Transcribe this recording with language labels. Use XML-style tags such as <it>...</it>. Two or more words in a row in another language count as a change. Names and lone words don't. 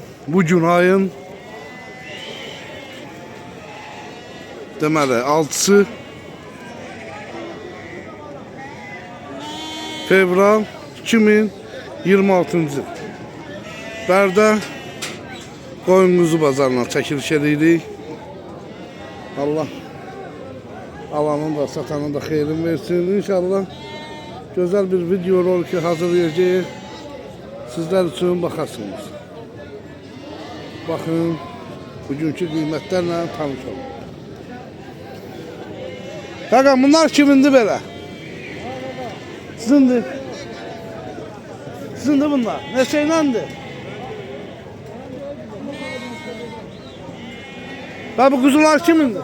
<az>Bugün ayın deməli 6-sı fevral 2026-cı il. Bərdə qoyun quzu bazarına çəkiliş edirik. Allah alanın da satanın da xeyrin versin.</az> <tr>İnşallah güzel bir video rolki hazırlayacağız. Sizler için bakarsınız.</tr> <az>Bakın bugünkü qiymətlərlə tanış olun. Bakın bunlar kimindir belə? Sizindir. Sizindir bunlar. Neçəyləndir?</az> <tr>Bak bu kuzular kimindir?</tr>